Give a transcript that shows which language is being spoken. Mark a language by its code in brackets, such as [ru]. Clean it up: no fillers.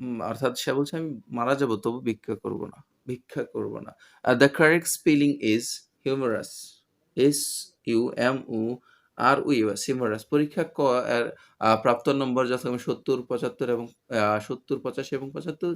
[bn] অর্থাৎ সে বলছে আমি মারা যাব, তবু ভিক্ষা করব না। [en] The correct spelling is humorous. SUMUROUS, humorous. [bn] পরীক্ষা ক এর প্রাপ্ত নম্বর যথাক্রমে ৭০, ৭৫ এবং ৭০, ৮৫ এবং ৭৫।